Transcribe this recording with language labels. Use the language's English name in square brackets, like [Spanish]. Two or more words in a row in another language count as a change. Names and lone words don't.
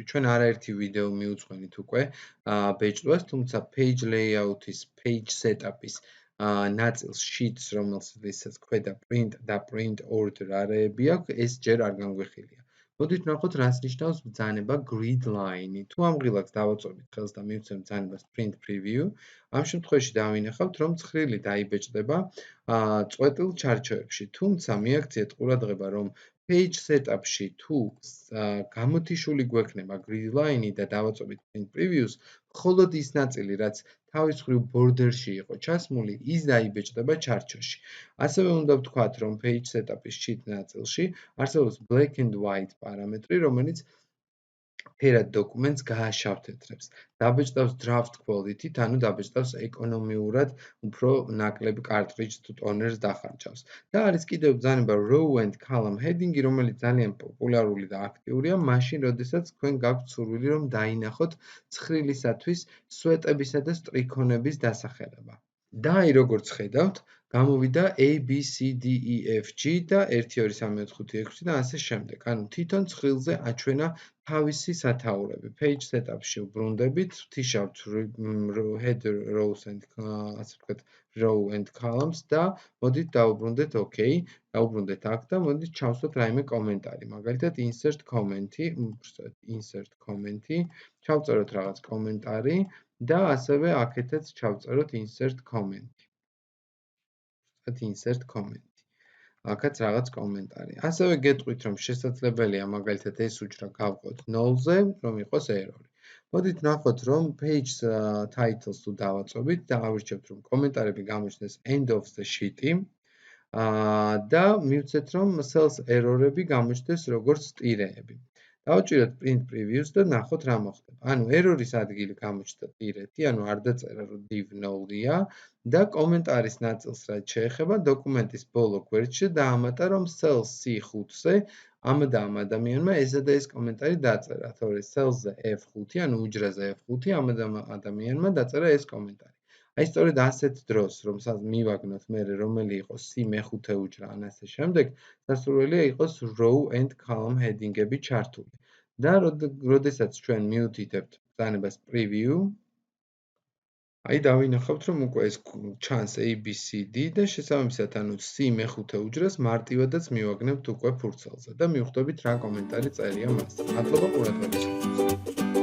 [Georgian] ჩვენ არაერთი ვიდეო მიუძღვენით უკვე ბეჭდვას, თუმცა [English] page layout-ის, page setup-ის [Georgian] ნაწილს sheets, რომელსაც ქვედა print და [English] print order [Georgian] არეები აქვს, ეს ჯერ არ განგვიხილია. მოდით ვნახოთ, რას ნიშნავს ბრძანება [English] grid line-ი. [Georgian] თუ ამ ღილაკს დავაწვევით ხელს და მივცემთ ბრძანებას [English] print preview, [Georgian] ამ შემთხვევაში დავინახავთ, რომ ცხრილი დაიბეჭდება წყვეტილ ჩარჩოებში. თუმცა მიაქციეთ ყურადღება, რომ [English] page setup-ში [Georgian] თუ გამოთიშული გვექნება [English] grid line-ი [Georgian] და დავაწვევით [English] print previews, [Georgian] მხოლოდ ის ნაწილი, რაც თავის მხრივ border-ში იყო ჩასმული, ის დაიბეჭდება ჩარჩოში. ასევე უნდა ვთქვათ, რომ [English] page setup-ის [Georgian] sheet ნაწილში არსებობს [English] black and white [Georgian] პარამეტრი, რომელიც ფერად დოკუმენტს გააშავთეთრებს. დაბეჭდავს [English] draft quality-ით, [Georgian] ანუ დაბეჭდავს ეკონომიურად უფრო ნაკლებ cartridge თუ ტონერს დახარჯავს. და არის კიდევ ბრძანება [English] row and column heading-ი, [Georgian] რომელიც ძალიან პოპულარული და აქტიურია, მაშინ, როდესაც თქვენ გაქვთ სურვილი, რომ დაინახოთ ცხრილისათვის სვეტებისა და სტრიქონების დასახელება. და აი როგორც ხედავთ, გამოვიდა A, B, C, D, E, F, G და 1, 2, 3, 4, 5, 6 და ასე შემდეგ. ანუ თვითონ ცხრილზე აჩვენა თავისი სათაურები. [English] Page setup-ში [Georgian] ვბრუნდებით, ვთიშავთ header, [English] rows and [Georgian] ასე ვთქვათ, [English] row and columns [Georgian] და მოდით დავუბრუნდეთ OK, დავუბრუნდეთ აქ და მოდით ჩავსვათ რაიმე კომენტარი. მაგალითად [English] insert comment-ი, [Georgian] ჩავწეროთ რაღაც კომენტარი და ასევე აქეთაც ჩავწეროთ [English] insert comment-ი. [Georgian] აქაც რაღაც კომენტარი. ასევე გეტყვით, რომ შესაძლებელია მაგალითად ეს უჯრა გავყოთ 0-ზე, რომ იყოს error-ი. მოდით ვნახოთ, რომ [English] page titles [Georgian] თუ დავაწვევით და ავირჩევთ, რომ კომენტარები გამოჩნდეს [English] end of the sheet-ი [Georgian] და მივცეთ, რომ [English] cells error-ები [Georgian] გამოჩნდეს როგორც ტირეები. დავჭიროთ [English] print previews [Georgian] და ნახოთ რა მოხდება. ანუ error-ის ადგილი გამოჩნდა ტირეთი, ანუ არ დაწერა, რომ div 0-ია და კომენტარის ნაწილს რაც შეეხება დოკუმენტის ბოლო გვერდში დაამატა, რომ cells C5-ზე ამ და ამ ადამიანმა ესა და ეს კომენტარი დაწერა, თორე cells-ზე F5, ანუ უჯრაზე F5, ამ და ამ ადამიანმა დაწერა ეს კომენტარი. აი სწორედ ასეთ დროს, რომ მივაგნოთ მერე რომელი იყოს C მეხუთე უჯრა ან ასე შემდეგ, სასურველია იყოს [English] row and column heading-ები [Georgian] ჩართული. და როდესაც ჩვენ მიუთითებთ ბრძანებას preview, აი დავინახავთ, რომ უკვე ეს ჩანს A, B, C, D და შესაბამისად, ანუ C მეხუთე უჯრას მარტივადაც მივაგნებთ უკვე ფურცელზე და მივხვდებით რა კომენტარი წერია მას. მადლობა ყურადღებისთვის.